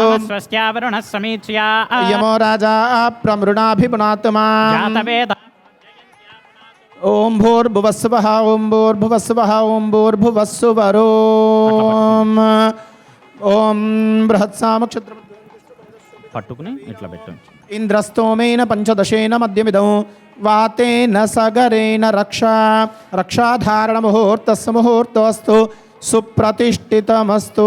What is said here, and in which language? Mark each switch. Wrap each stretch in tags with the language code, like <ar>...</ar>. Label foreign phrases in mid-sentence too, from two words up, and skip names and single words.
<sa>स्वस्या वरुणः समीच्या यमो राजा प्रमृणाभिपुनातु मां जातवेद ओम भूर्भुवस्सुवः ओम भूर्भुवस्सुवः ओम भूर्भुवस्सुवरोम ओम बृहत्सामक्षत्र</sa> <te>పట్టుకుని ఇట్లా పెట్టు</te> <sa>इंद्रस्तोमेन पंचदशेन मध्यमिदौ वातेन सगरेण रक्षा रक्षाधारणमुहूर्तस्य मुहूर्तोऽस्तु सुप्रतिष्ठितमस्तु।</sa>